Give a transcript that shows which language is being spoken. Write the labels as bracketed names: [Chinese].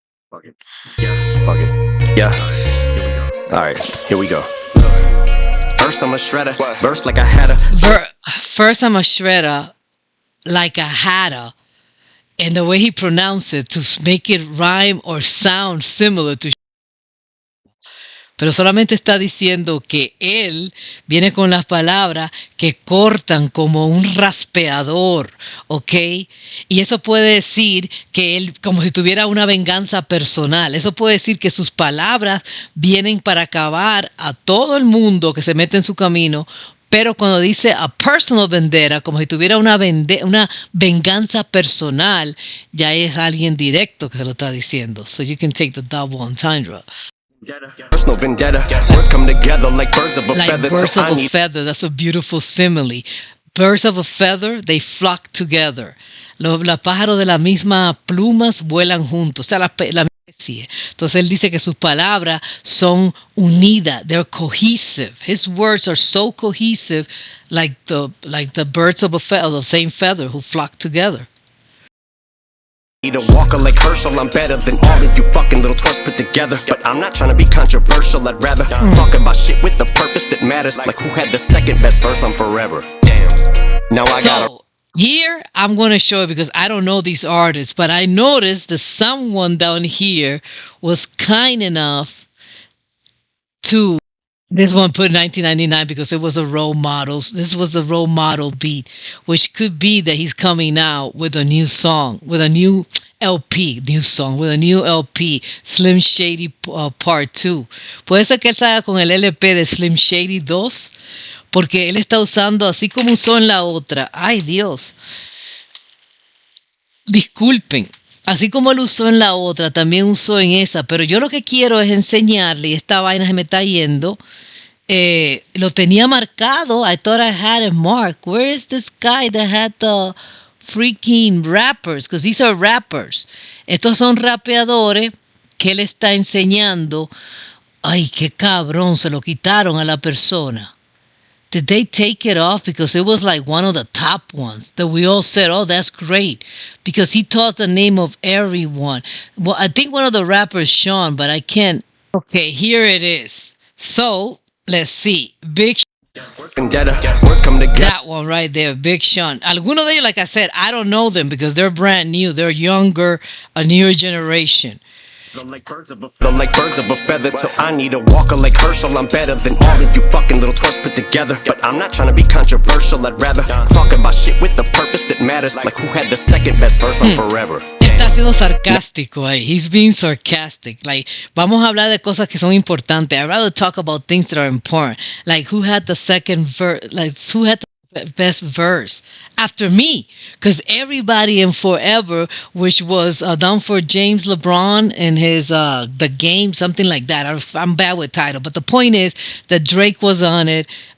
[English] Fuck it. Yeah. Fuck it. Yeah. Here we go. Alright, here we go. First I'm a shredder, verse like I had a First I'm a shredder like I had a. And the way he pronounced it to make it rhyme or sound similar to. [Spanish] Pero solamente está diciendo que él viene con las palabras que cortan como un raspeador, ¿ok? Y eso puede decir que él, como si tuviera una venganza personal. Eso puede decir que sus palabras vienen para acabar a todo el mundo que se mete en su camino. Pero cuando dice [English] a personal vendetta, [Spanish] como si tuviera una venganza personal, ya es alguien directo que se lo está diciendo. [English] So you can take the double entendre. Personal vendetta. Words come together like birds of a feather. Birds of a feather. That's a beautiful simile. Birds of a feather, they flock together. [Spanish] Los pájaros de la misma plumas vuelan juntos. O sea, la misma especie. Entonces él dice que sus palabras son unidas. [English] They're cohesive. His words are so cohesive, like the birds of a feather, the same feather who flock together. Need a walker like Herschel, I'm better than all of you fucking little twerps put together. But I'm not trying to be controversial, I'd rather talk about shit with the purpose that matters. Like who had the second best verse on Forever. Damn. Now I gotta Here, I'm going to show it because I don't know these artists, but I noticed that someone down here was kind enough to. This one put 1999 because it was a role model. This was the role model beat, which could be that he's coming out with a new song, with a new LP, new song, with a new LP, Slim Shady Part 2. [Spanish] Puede ser que él salga con el LP de Slim Shady 2, porque él está usando, así como usó en la otra. Ay, Dios. Disculpen. Así como él usó en la otra, también usó en esa, pero yo lo que quiero es enseñarle, y esta vaina se me está yendo, lo tenía marcado. [English] I thought I had it marked. Where is this guy that had the freaking rappers? Because these are rappers. [Spanish] Estos son rapeadores que él está enseñando. Ay, qué cabrón, se lo quitaron a la persona. [English] Did they take it off? Because it was like one of the top ones that we all said, oh, that's great. Because he taught the name of everyone. Well, I think one of the rappers, Sean, but I can't. Okay, here it is. So, let's see. Big Words come together. That one right there, Big Sean. [Spanish] Algunos de ellos, [English] like I said, I don't know them because they're brand new. They're younger, a newer generation. They're like birds of a feather, till I need a walker like Herschel. I'm better than all of you fucking little twerps put together. But I'm not trying to be controversial, I'd rather talk about shit with the purpose that matters. Like who had the second best verse on Forever. [Spanish] Está siendo sarcástico ahí. [English] He's being sarcastic. [Spanish] Like, vamos a hablar de cosas que son importantes. [English] I'd rather talk about things that are important. Like, who had the second verse? Like, who had the best verse after me? Because everybody in Forever, which was done for James LeBron and his The Game, something like that. I'm bad with title, but the point is that Drake was on it.